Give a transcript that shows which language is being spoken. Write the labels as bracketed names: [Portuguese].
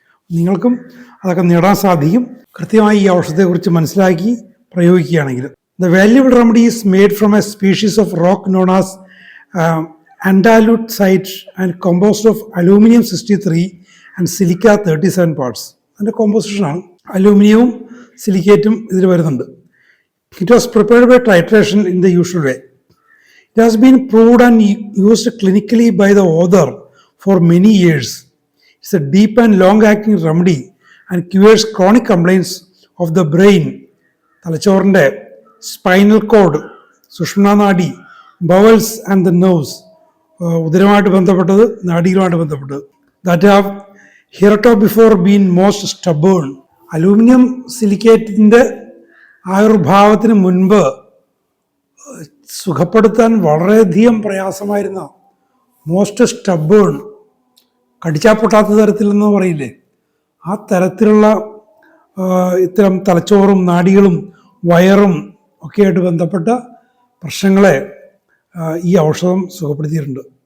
[Malayalam] നിങ്ങൾക്കും അതൊക്കെ നേടാൻ സാധിക്കും, കൃത്യമായി ഈ ഔഷധത്തെക്കുറിച്ച് മനസ്സിലാക്കി പ്രയോഗിക്കുകയാണെങ്കിൽ. [English] The valuable remedy is made from a species of rock known as andalusite and composed of aluminium 63 and silica 37 parts. [Malayalam] അതിൻ്റെ കോമ്പോസിഷനാണ്. അലൂമിനിയവും സിലിക്കേറ്റും ഇതിൽ വരുന്നുണ്ട്. [English] It was prepared by titration in the usual way. It has been proved and used clinically by the author for many years. It's a deep and long-acting remedy and cures chronic complaints of the brain, [Malayalam] തലച്ചോറിൻ്റെ spinal cord, സുഷുമ്നാനാഡി, [English] bowels and the nerves, [Malayalam] ഉദരമായിട്ട് ബന്ധപ്പെട്ടത്, നാഡികളുമായിട്ട് ബന്ധപ്പെട്ടത്. [English] that have heretofore been most stubborn. [Malayalam] Aluminium സിലിക്കേറ്റിൻ്റെ ആയുർഭാവത്തിന് മുൻപ് സുഖപ്പെടുത്താൻ വളരെയധികം പ്രയാസമായിരുന്ന, [English] most stubborn, [Malayalam] കടിച്ചാൽ പൊട്ടാത്ത തരത്തിലെന്ന് പറയില്ലേ, ആ തരത്തിലുള്ള ഇത്തരം തലച്ചോറും നാഡികളും വയറും ഒക്കെയായിട്ട് ബന്ധപ്പെട്ട പ്രശ്നങ്ങളെ ഈ ഔഷധം സുഖപ്പെടുത്തിയിട്ടുണ്ട്.